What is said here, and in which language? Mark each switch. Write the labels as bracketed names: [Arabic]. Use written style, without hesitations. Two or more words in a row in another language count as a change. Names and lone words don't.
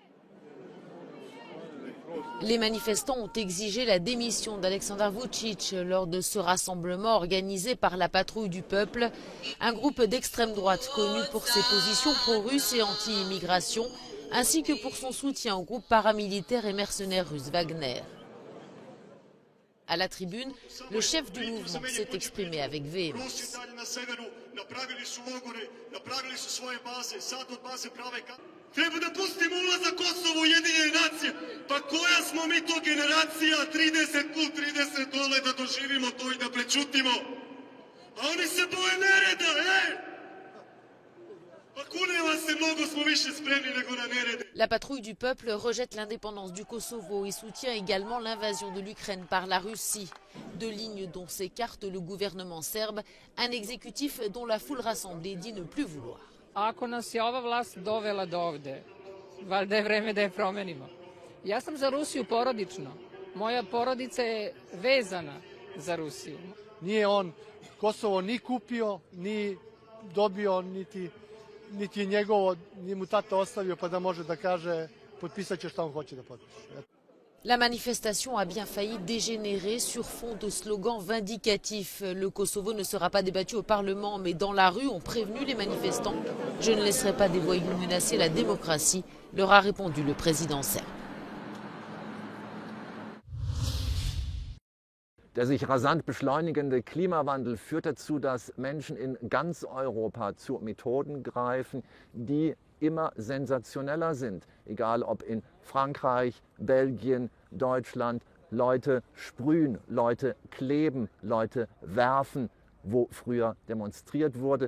[French] Les manifestants ont exigé la démission d'Aleksandar Vučić lors de ce rassemblement organisé par la Patrouille du Peuple, un groupe d'extrême droite connu pour ses positions pro-russes et anti-immigration, ainsi que pour son soutien au groupe paramilitaire et mercenaire russe Wagner. À la tribune, le chef du mouvement s'est exprimé avec véhémence. [Serbian] Treba da pustimo ulazak Kosova u Ujedinjene nacije. Pa koja smo mi to generacija 30 plus 30 dole da doživimo to i da prečutimo? A oni se boje nereda, Pa kuneva se, mnogo smo više spremni nego na nerede. [French] La Patrouille du Peuple rejette l'indépendance du Kosovo et soutient également l'invasion de l'Ukraine par la Russie. Deux lignes dont s'écarte le gouvernement serbe, un exécutif dont la foule rassemblée dit ne plus vouloir. [Serbian] Ako nas je ova vlast dovela do ovde, valjda je vreme da je promenimo. Ja sam za Rusiju porodično. Moja porodica je vezana za Rusiju. Nije on Kosovo ni kupio, ni dobio, niti je njegovo, ni mu tata ostavio pa da može da kaže potpisat će šta on hoće da potpiše. [French] La manifestation a bien failli dégénérer sur fond de slogans vindicatifs. Le Kosovo ne sera pas débattu au Parlement, mais dans la rue, ont prévenu les manifestants. Je ne laisserai pas des voyous menacer la démocratie, leur a répondu le président serbe. [German] Der sich rasant beschleunigende Klimawandel führt dazu, dass Menschen in ganz Europa zu Methoden greifen, die immer sensationeller sind. Egal ob in Frankreich, Belgien, Deutschland, Leute sprühen, Leute kleben, Leute werfen wo früher demonstriert wurde.